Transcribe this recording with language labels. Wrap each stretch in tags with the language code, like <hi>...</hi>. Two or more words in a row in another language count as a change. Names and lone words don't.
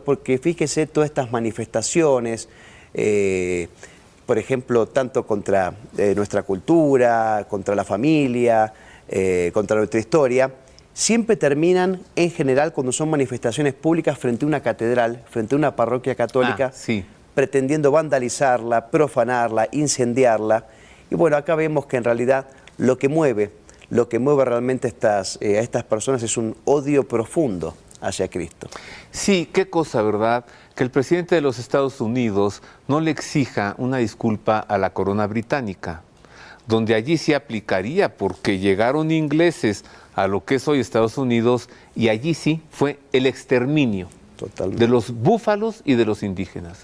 <es>Porque fíjese todas estas manifestaciones, por ejemplo, tanto contra nuestra cultura, contra la familia, contra nuestra historia, siempre terminan en general cuando son manifestaciones públicas frente a una catedral, frente a una parroquia católica, pretendiendo vandalizarla, profanarla, incendiarla. Y bueno, acá vemos que en realidad lo que mueve realmente a estas personas es un odio profundo hacia Cristo. Sí, qué cosa, ¿verdad? Que el presidente de los Estados Unidos no le exija una disculpa a la corona británica, donde allí sí aplicaría, porque llegaron ingleses a lo que es hoy Estados Unidos, y allí sí fue el exterminio de los búfalos y de los indígenas.</es>